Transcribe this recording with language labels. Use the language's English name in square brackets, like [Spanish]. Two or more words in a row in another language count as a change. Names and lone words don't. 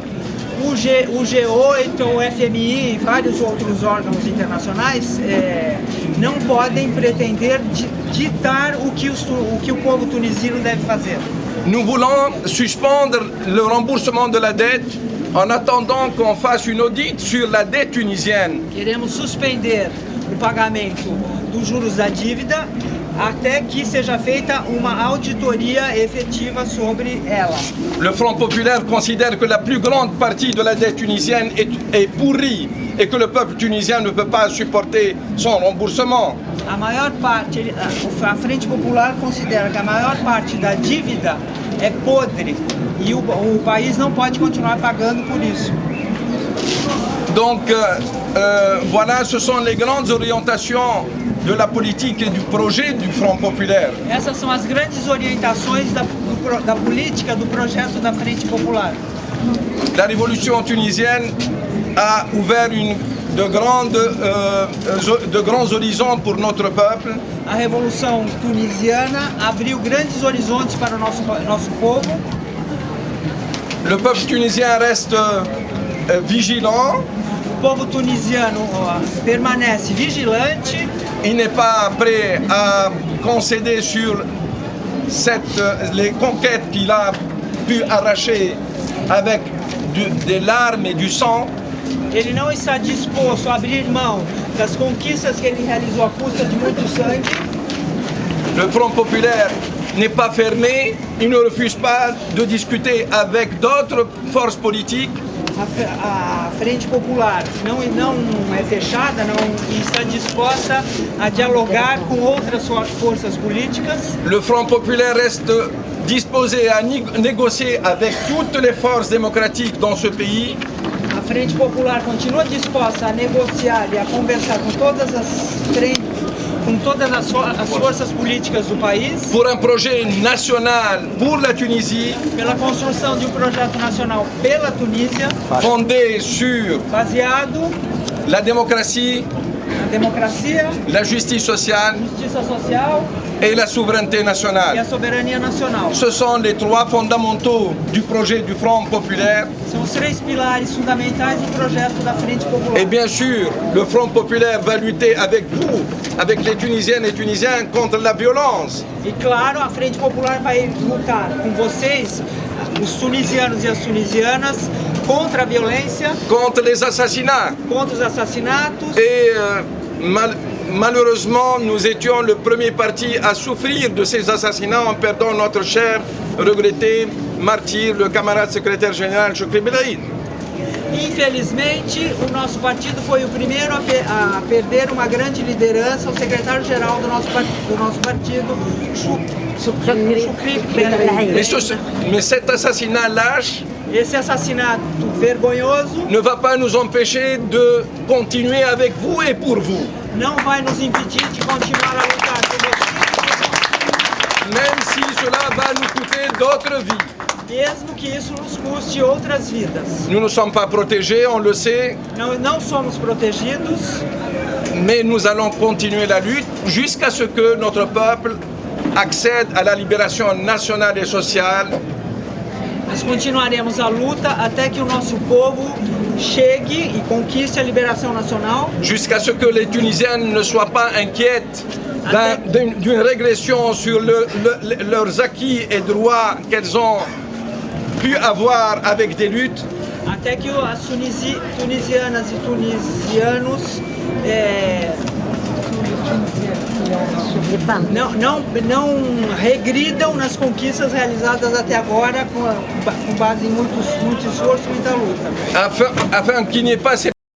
[Portuguese] O G8, o FMI e vários outros órgãos internacionais não podem pretender ditar o que o povo tunisino deve fazer. [French] Nous voulons suspendre le remboursement de la dette en attendant qu'on fasse une audit sur la dette tunisienne. [Portuguese] Queremos suspender o pagamento dos juros da dívida até que seja feita uma auditoria efetiva sobre ela. [French] Le Front populaire considère que la plus grande partie de la dette tunisienne est pourrie et que le peuple tunisien ne peut pas supporter son remboursement. [Portuguese] A maior parte, a Frente Popular considera que a maior parte da dívida é podre e o país não pode continuar pagando por isso. [French] Donc voilà, ce sont les grandes orientations de la politique et du projet du Front populaire. [Portuguese] Essas são as grandes orientações da política do projeto da Frente Popular. [French] La révolution tunisienne a ouvert de grands horizons pour notre peuple. [Portuguese] A revolução tunisiana abriu grandes horizontes para o nosso povo. [French] Le peuple tunisien reste vigilant. [Portuguese] O povo tunisiano permanece vigilante. [French] Il n'est pas prêt à concéder sur les conquêtes qu'il a pu arracher avec des larmes et du sang. [Portuguese] Ele não está disposto a abrir mão das conquistas que ele realizou à custa de muito sangue. [French] Le Front populaire n'est pas fermé, il ne refuse pas de discuter avec d'autres forces politiques. [Portuguese] A Frente Popular não é fechada, não está disposta a dialogar com outras forças políticas. [French] Le Front populaire reste disposé à négocier avec toutes les forces démocratiques dans ce pays. [Portuguese] A Frente Popular continua disposta a negociar e a conversar com todas as forças políticas do país. [French] Pour un projet national pour la Tunisie. [Portuguese] Pela construção de um projeto nacional pela Tunísia. [French] Fondé sur [Portuguese] baseado [French] la démocratie, la justice sociale et la souveraineté nationale. [Portuguese] E a soberania nacional. [French] Ce sont les trois fondamentaux du projet du Front populaire. [Portuguese] São os três pilares fundamentais do projeto da Frente Popular. [French] Et bien sûr, le Front populaire va lutter avec vous, avec les Tunisiennes et Tunisiens, contre la violence. [Portuguese] E claro, a Frente Popular vai lutar com vocês, os tunisianos e as tunisianas, contra a violência, [French] contre les assassinats. [Portuguese] Contra os assassinatos. [French] Et malheureusement, nous étions le premier parti à souffrir de ces assassinats en perdant notre cher, regretté, martyr, le camarade secrétaire général Chokri Belaid. [Portuguese] Infelizmente, o nosso partido foi o primeiro a perder uma grande liderança, o secretário-geral do nosso partido, Chokri Belaid. [French] Mais cet assassinat lâche, [Portuguese] esse assassinato vergonhoso, [French] ne va pas nous empêcher de continuer avec vous et pour vous. [Portuguese] Não vai nos impedir de continuar a lutar por vocês. [French] Même si cela va nous coûter d'autres vies. [Portuguese] Mesmo que isso nos custe outras vidas. [French] Nous ne sommes pas protégés, on le sait. [Portuguese] Não somos protegidos. [French] Mais nous allons continuer la lutte jusqu'à ce que notre peuple accède à la libération nationale et sociale. [Portuguese] Nós continuaremos a luta até que o nosso povo chegue e conquiste a liberação nacional. [French] Jusqu'à ce que les Tunisiennes ne soient pas inquiètes d'une régression sur leurs acquis et droits qu'elles ont pu avoir avec des luttes. [Portuguese] até que as tunisianas e tunisianos não regridam nas conquistas realizadas até agora com base em muito esforço e muita luta. [French] Afin qu'il n'y ait pas